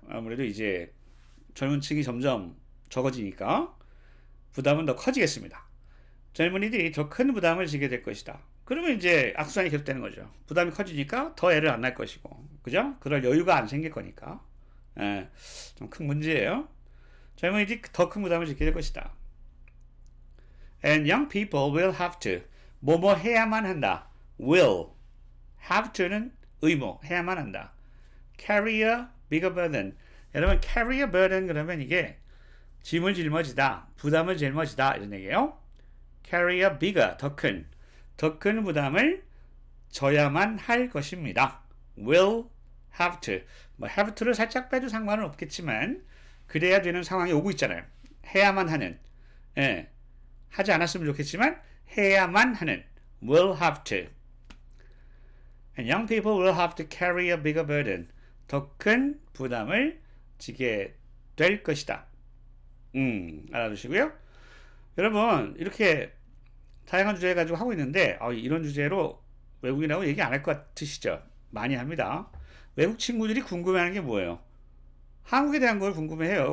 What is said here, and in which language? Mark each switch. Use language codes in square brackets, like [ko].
[ko] 아무래도 이제 젊은 층이 점점 적어지니까 부담은 더 커지겠습니다. 젊은이들이 더 큰 부담을 지게 될 것이다. 그러면 이제 악순환이 계속되는 거죠. 부담이 커지니까 더 애를 안 낳을 것이고, 그죠? 그럴 여유가 안 생길 거니까. 좀 큰 문제예요. 젊은이들이 더 큰 부담을 지게 될 것이다. [en] And young people will have to. [ko] 뭐뭐 해야만 한다. will. have to는 의무. 해야만 한다. [en] carry a bigger burden. [ko] 여러분, carry a burden 그러면 이게 짐을 짊어지다. 부담을 짊어지다. 이런 얘기예요. carry a bigger. 더 큰 부담을 져야만 할 것입니다. [en] will have to. [ko] 뭐 have to를 살짝 빼도 상관은 없겠지만 그래야 되는 상황이 오고 있잖아요. 해야만 하는. 하지 않았으면 좋겠지만 해야만 하는 [en] will have to. And young people will have to carry a bigger burden. [ko] 더 큰 부담을 지게 될 것이다. 알아두시고요. 여러분, 이렇게 다양한 주제 가지고 하고 있는데 이런 주제로 외국인하고 얘기 안 할 것 같으시죠? 많이 합니다. 외국 친구들이 궁금해하는 게 뭐예요? 한국에 대한 걸 궁금해해요.